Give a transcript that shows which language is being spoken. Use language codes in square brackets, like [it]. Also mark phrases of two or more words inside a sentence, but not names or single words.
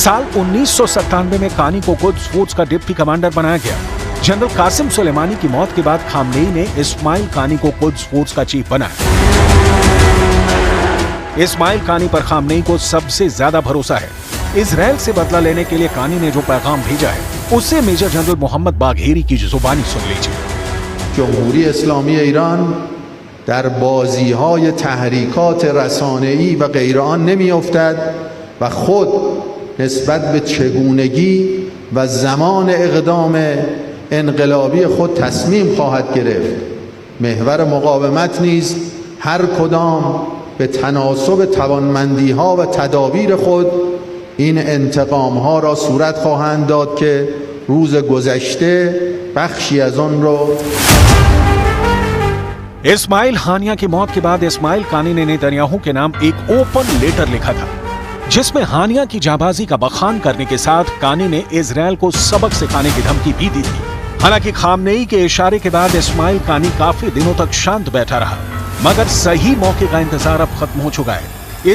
[hi] साल 1997 में कानी को कुद्स फोर्स का [en] deputy commander [hi] बनाया गया, जनरल कासिम सुलेमानी की मौत के बाद खामनेई ने इस्माइल कानी को कुद्स फोर्स का चीफ बनाया। इस्माइल कानी पर खामनेई को सबसे ज्यादा भरोसा है। इजराइल से बदला लेने के लिए कानी ने जो पैगाम भेजा है उससे [en] major general [hi] मोहम्मद बाघेरी की जुबानी सुन लीजिए। [fa] جمهوری اسلامی ایران در بازی‌های تحریکات رسانه‌ای و غیر آن نمی‌افتد و خود نسبت به چگونگی و زمان اقدام انقلابی خود تصمیم خواهد گرفت. محور مقاومت نیز هر کدام به تناسب توانمندی‌ها و تدابیر خود این انتقام‌ها را صورت خواهند داد که روز گذشته بخشی از آن رو [hi] इस्माइल हानिया की मौत के बाद इस्माइल कानी ने नेतन्याहू के नाम एक [en] open letter [hi] लिखा था जिसमें हानिया की जाबाजी का बखान करने के साथ कानी ने इजराइल को सबक सिखाने की धमकी भी दी थी। हालांकि खामनेई के इशारे के बाद इस्माइल कानी काफी दिनों तक शांत बैठा रहा, मगर सही मौके का इंतजार अब खत्म हो चुका है।